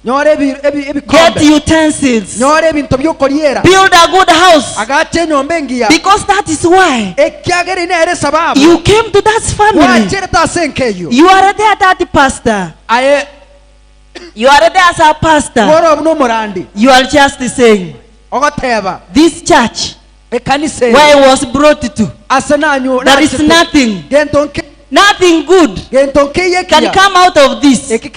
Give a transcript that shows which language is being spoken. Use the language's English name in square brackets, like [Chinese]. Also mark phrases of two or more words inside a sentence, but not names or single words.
[Gusii] nyore [English] get [Gusii] ebikombe [English] utensils, [Gusii] nyore ebintu byokoliera [English] build a good house, [Gusii] agache nyombe ngiya [English] because that is why [Gusii] ekyagere nere sababu [English] you came to that family. [Gusii] wachere tasenkeyo [English] You are there, that pastor. aye You are there as a pastor. [Gusii] woro no murandi [English] You are just saying, [Gusii] ogoteba [English] this church where I was brought to. There is nothing good can come out of this.